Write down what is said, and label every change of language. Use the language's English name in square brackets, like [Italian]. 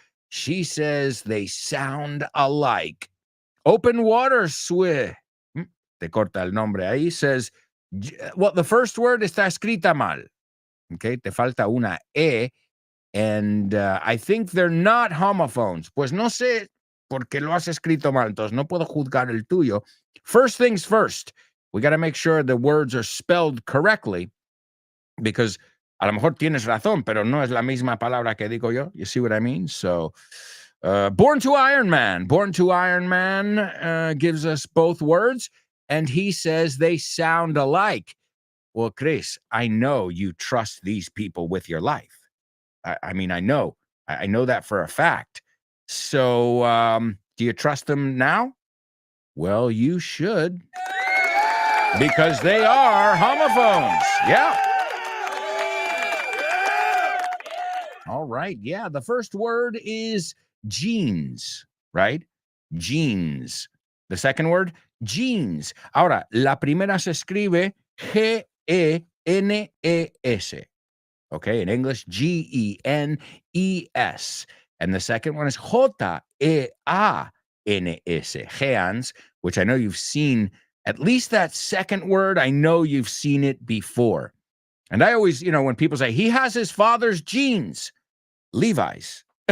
[English] She says they sound alike. [Spanish] Open water, swi. Te corta el nombre ahí. [English] Says, well, the first word [Spanish] está escrita mal. Okay, te falta una E. [English] And I think they're not homophones. [Spanish] Pues no sé por qué lo has escrito mal. Entonces no puedo juzgar el tuyo. [English] First things first. We got to make sure the words are spelled correctly. [Spanish] Because a lo mejor tienes razón, pero no es la misma palabra que digo yo. [English] You see what I mean? So, Born to Iron Man. Born to Iron Man gives us both words. And he says they sound alike. Well, Chris, I know you trust these people with your life. I mean, I know that for a fact. So, do you trust them now? Well, you should. Because they are homophones. Yeah. All right. Yeah. The first word is jeans, right? Jeans. The second word, jeans. [Spanish] Ahora, la primera se escribe G-E-N-E-S. [English] Okay, in English, G-E-N-E-S. And the second one is J-E-A-N-S, Jeans, which I know you've seen, at least that second word, I know you've seen it before. And I always, when people say, he has his father's jeans, Levi's.